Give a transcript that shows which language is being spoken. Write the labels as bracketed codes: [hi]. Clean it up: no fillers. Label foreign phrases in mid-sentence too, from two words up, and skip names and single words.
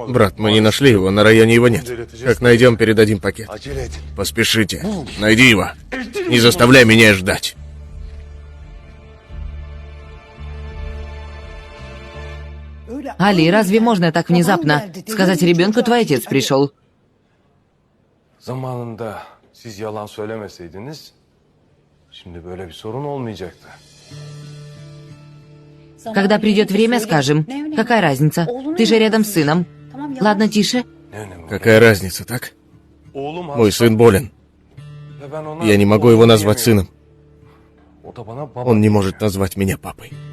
[ru] Брат, мы не нашли его, на районе его нет. Как найдем, передадим пакет. Поспешите. Найди его. Не заставляй меня ждать. Али, разве можно так внезапно сказать ребенку, твой отец пришел? [tr] Zamanında siz yalan söylemeseydiniz, şimdi böyle bir sorun olmayacaktı. [ru] Когда придет время, скажем. Какая разница? Ты же рядом с сыном. Ладно, тише. Какая разница, так? Мой сын болен. Я не могу его назвать сыном. Он не может назвать меня папой.